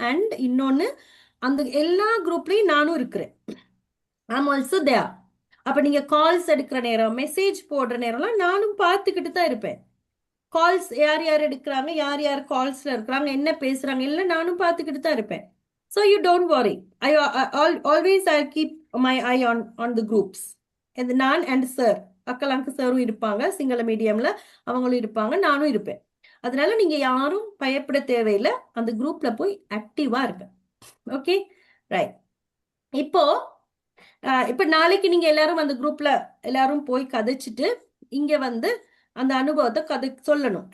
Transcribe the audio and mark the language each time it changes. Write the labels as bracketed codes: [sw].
[ta] And இன்னொன்னு, அந்த எல்லா குரூப்லயும் நானும் இருக்கிறேன், [en] I'm also there. [ta] அப்ப நீங்க கால்ஸ் எடுக்கிற நேரம், மெசேஜ் போடுற நேரம்லாம் நானும் பார்த்துக்கிட்டு தான் இருப்பேன். கால்ஸ் யார் யார் எடுக்கிறாங்க, யார் யார் கால்ஸ்ல இருக்கிறாங்க, என்ன பேசுறாங்க எல்லாம் நானும் பார்த்துக்கிட்டு தான் இருப்பேன். [en] So you don't worry. I'll keep my eye on the groups. [ta] And நான் and sir, அக்கலாங்கு சாரும் இருப்பாங்க, சிங்கள மீடியம்ல அவங்களும் இருப்பாங்க, நானும் இருப்பேன். அதனால நீங்க யாரும் பயப்பட தேவையில்லை, அந்த குரூப்ல போய் ஆக்டிவா இருங்க. Okay, right. இப்போ நாளைக்கு நீங்க எல்லாரும் அந்த குரூப்ல எல்லாரும் போய் கதைச்சிட்டு இங்க வந்து அந்த அனுபவத்தை சொல்லணும்.